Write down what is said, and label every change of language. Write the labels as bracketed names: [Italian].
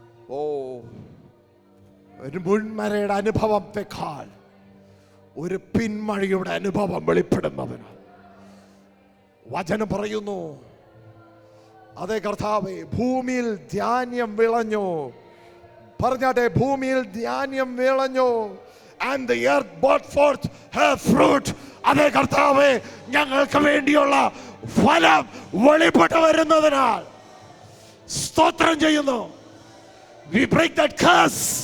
[Malayalam] ഓ, ഒരു മുൻമരയുടെ അനുഭവത്തെക്കാൾ ഒരു പിന്മഴയുടെ അനുഭവം വെളിപ്പെടുന്നതിന് വചനം പറയുന്നു, അതേ കർത്താവേ, ഭൂമിയിൽ ധാന്യം വിളഞ്ഞു. പറഞ്ഞാട്ടെ, ഭൂമിയിൽ ധാന്യം വിളഞ്ഞു. [English] And the earth brought forth her fruit. [Malayalam] അതേ കർത്താവേ, ഞങ്ങൾക്ക് വേണ്ടിയുള്ള ഫലം വെളിപ്പെട്ടു വരുന്നതിനാൽ സ്തോത്രം ചെയ്യുന്നു. [English] We break that curse.